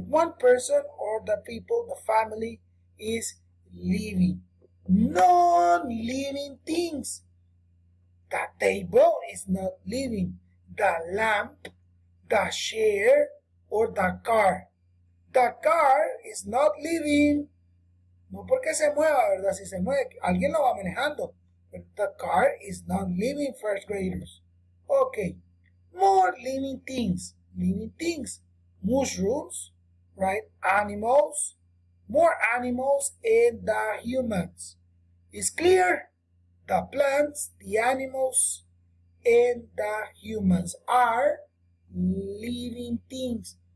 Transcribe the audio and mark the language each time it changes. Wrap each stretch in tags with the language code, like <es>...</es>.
<en>One person or the people, the family is living. Non-living things. The table is not living. The lamp, the chair, or the car. The car is not living.</en> <es>No porque se mueva, ¿verdad? Si se mueve, alguien lo va manejando.</es> <en>But the car is not living, first graders. Okay. More living things. Living things. Mushrooms, right? Animals. More animals and the humans. It's clear? The plants, the animals, and the humans are living things.</en>